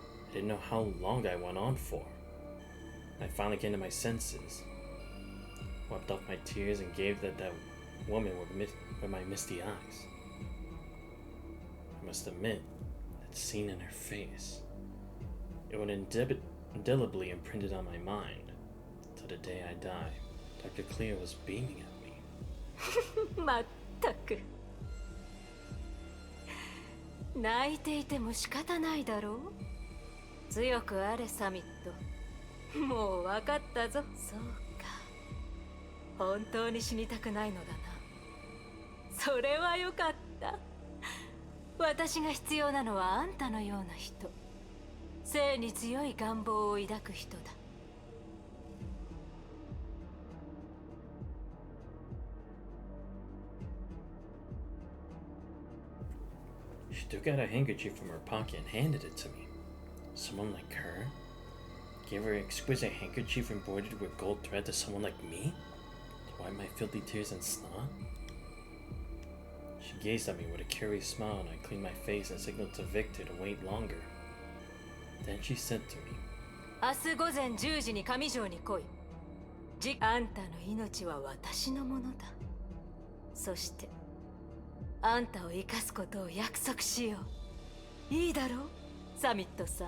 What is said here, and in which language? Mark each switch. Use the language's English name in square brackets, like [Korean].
[English] I didn't know how long I went on for. I finally came to my senses, wiped off my tears, and gave that woman with my misty eyes. I must admit, that scene in her face, it would indelibly imprinted on my mind till the day I die. Dr. Cleo was beaming at me. [Japanese] まったく泣いていても仕方ないだろう。強くあれサミット。もう分かったぞ。そうか、本当に死にたくないのだな。それはよかった。私が必要なのはあんたのような人、生に強い願望を抱く人だ。 [English] She took out a handkerchief from her pocket and handed it to me. Someone like her? Gave her an exquisite handkerchief embroidered with gold thread to someone like me? To wipe my filthy tears and snot? She gazed at me with a curious smile, and I cleaned my face and signaled to Victor to wait longer. Then she said to me, [Japanese] 明日午前10時に上条に来い。あんたの命は私のものだ。そしてあんたを生かすことを約束しよう。いいだろう、サミットさん。